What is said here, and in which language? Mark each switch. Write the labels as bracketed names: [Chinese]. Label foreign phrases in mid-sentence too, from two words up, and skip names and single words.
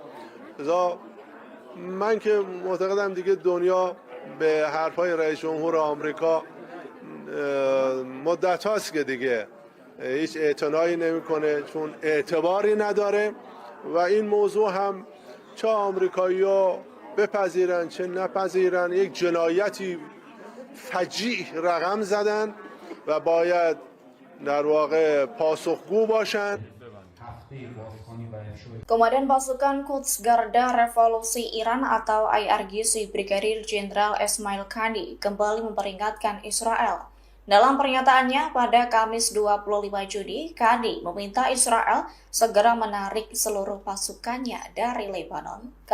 [Persian] من که معتقدم دیگه دنیا به حرفای رئیس جمهور آمریکا مدت هاست که دیگه هیچ اعتنایی نمیکنه، چون اعتباری نداره و این موضوع هم چه آمریکایی ها بپذیرن چه نپذیرن یک جنایتی فجیع رقم زدن و باید در واقع پاسخگو باشن. [Indonesian] Komandan Pasukan Quds Garda Revolusi Iran atau IRGC Brigadir Jenderal Esmail Qani kembali memperingatkan Israel. Dalam pernyataannya pada Kamis 25 Juni, Qani meminta Israel segera menarik seluruh pasukannya dari Lebanon.